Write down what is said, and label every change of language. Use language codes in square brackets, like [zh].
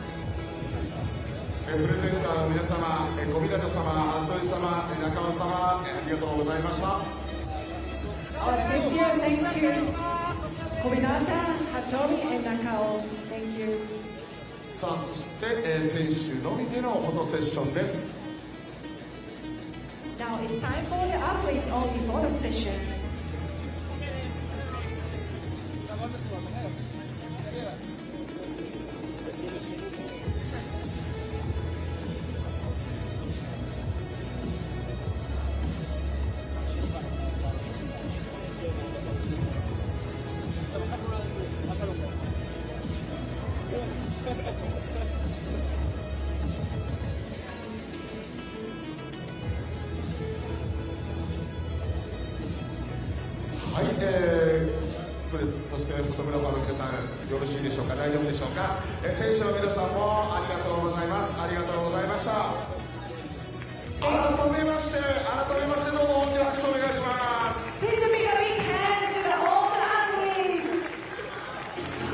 [ja] プレゼンターの皆様、小湊様、服部様、中野様、ありがとうございました。 [en] Our sincere thanks to Kominata, Hatomi, and Nakao. Thank you. [ja] さあ、そして、選手のみでのフォトセッションです。 [en] Now it's time for the athletes only photo session. [ja] はい、そしてフォトグラファーの皆さん、よろしいでしょうか、大丈夫でしょうか。選手の皆さんもありがとうございます。ありがとうございました。改めましてどうぞ大きな拍手をお願いします。 [en] Please give a big hand to the all athletes.